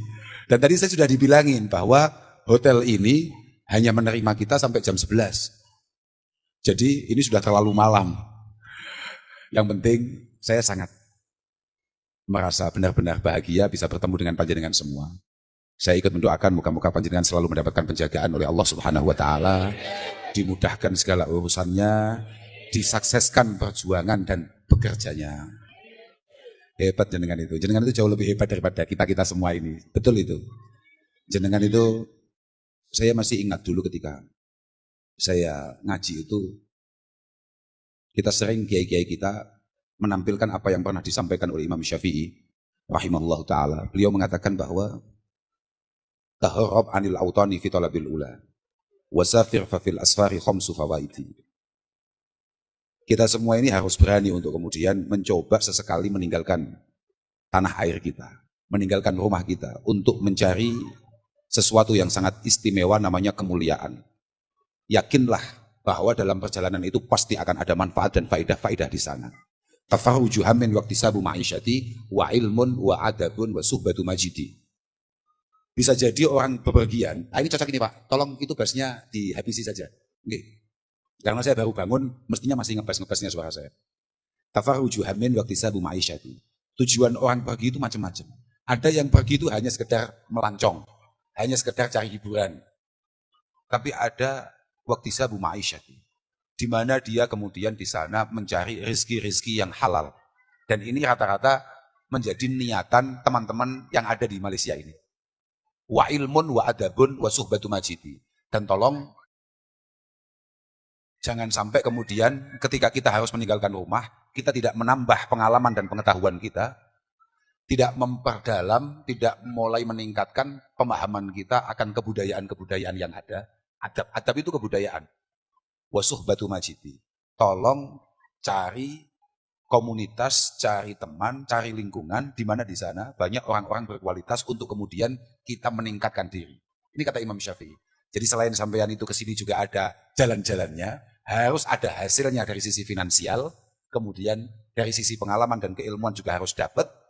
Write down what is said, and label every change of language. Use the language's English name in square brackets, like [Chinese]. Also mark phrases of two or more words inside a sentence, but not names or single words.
[Indonesian] Dan tadi saya sudah dibilangin bahwa hotel ini hanya menerima kita sampai jam 11. Jadi ini sudah terlalu malam. Yang penting saya sangat merasa benar-benar bahagia bisa bertemu dengan panjenengan semua. Saya ikut mendoakan moga-moga panjenengan selalu mendapatkan penjagaan oleh Allah [Arabic] سبحانه وتعالى, [Indonesian] dimudahkan segala urusannya, disukseskan perjuangan dan bekerjanya. Hebat jenengan itu. Jenengan itu jauh lebih hebat daripada kita-kita semua ini. Betul itu. Jenengan itu, saya masih ingat dulu ketika saya ngaji itu, kita sering kiai-kiai kita menampilkan apa yang pernah disampaikan oleh Imam Syafi'i [Arabic] رحمه الله تعالى. Beliau mengatakan bahwa تغرب عن الأوطان في طلب العلا وسافر ففي الأسفار خمس فوائد. [Indonesian] Kita semua ini harus berani untuk kemudian mencoba sesekali meninggalkan tanah air kita, meninggalkan rumah kita untuk mencari sesuatu yang sangat istimewa namanya kemuliaan. Yakinlah bahwa dalam perjalanan itu pasti akan ada manfaat dan faedah-faedah di sana. [Arabic] تفرج هم واكتساب معيشة وعلم وآداب وصحبة ماجد. [Indonesian] Bisa jadi orang bepergian. Ini cocok ini Pak, tolong itu bassnya dihabisi saja. Oke. Karena saya baru bangun, mestinya masih ngebas-ngebasnya suara saya. [Arabic] تفرج هم واكتساب معيشة. [Indonesian] Tujuan orang pergi itu macam-macam. Ada yang pergi itu hanya sekedar melancong, hanya sekedar cari hiburan. Tapi ada [Arabic] واكتساب معيشة, [Indonesian] di mana dia kemudian di sana mencari rezeki-rezeki yang halal. Dan ini rata-rata menjadi niatan teman-teman yang ada di Malaysia ini. [Arabic] وعلم وآداب وصحبة ماجد. [Indonesian] Dan tolong jangan sampai kemudian ketika kita harus meninggalkan rumah, kita tidak menambah pengalaman dan pengetahuan kita, tidak memperdalam, tidak mulai meningkatkan pemahaman kita akan kebudayaan-kebudayaan yang ada. Adab itu kebudayaan. [Arabic] وصحبة ماجد. [Indonesian] Tolong cari komunitas, cari teman, cari lingkungan di mana di sana banyak orang-orang berkualitas untuk kemudian kita meningkatkan diri. Ini kata Imam Syafi'i. Jadi selain sampean itu ke sini juga ada jalan-jalannya, harus ada hasilnya dari sisi finansial, kemudian dari sisi pengalaman dan keilmuan juga harus dapat.